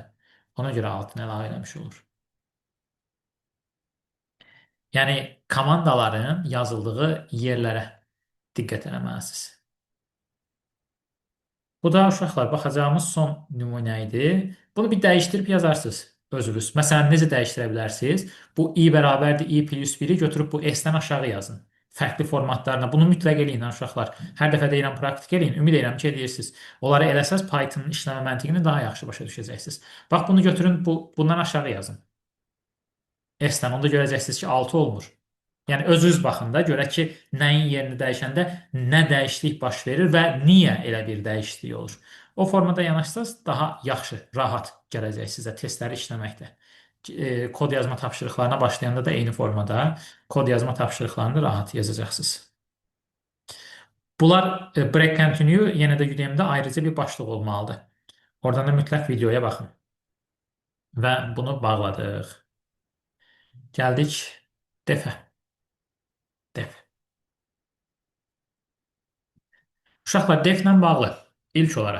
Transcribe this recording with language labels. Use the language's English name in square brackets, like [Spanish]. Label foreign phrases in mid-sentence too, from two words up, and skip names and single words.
[Azerbaijani] Ona görə 6-nı əlavə eləmiş olur. Yəni komandaların yazıldığı yerlərə diqqət eləməlisiniz. Bu da uşaqlar baxacağımız son nümunə idi. Bunu bir dəyişdirib yazarsınız özünüz. Məsələn, necə dəyişdirə bilərsiniz? Bu i bərabərdir [English] i plus [Azerbaijani] 1-i götürüb bu s-dən aşağı yazın. Fərqli formatlarına. Bunu mütləq eləyin uşaqlar. Hər dəfə deyirəm praktik eləyin. Ümid edirəm ki, eləyirsiniz. Onları eləsəz Python-un işləmə məntiqini daha yaxşı başa düşəcəksiniz. Bax bunu götürün, bundan aşağı yazın. S-dən onda görəcəksiniz ki, 6 olmur. Yəni özünüz baxın da, görək ki, nəyin yerini dəyişəndə nə dəyişiklik baş verir və niyə elə bir dəyişiklik olur. O formada yanaşsanız daha yaxşı, rahat gələcək sizə testləri işləməkdə. Kod yazma tapşırıqlarına başlayanda da eyni formada kod yazma tapşırıqlarını rahat yazacaqsınız. Bunlar [English] break continue [Azerbaijani] yenə də Udemy-də ayrıca bir başlıq olmalıdır. Oradan da mütləq videoya baxın. Və bunu bağladıq. Gəldik defə. Def. Uşaqlar, deflə bağlı ilk olaraq.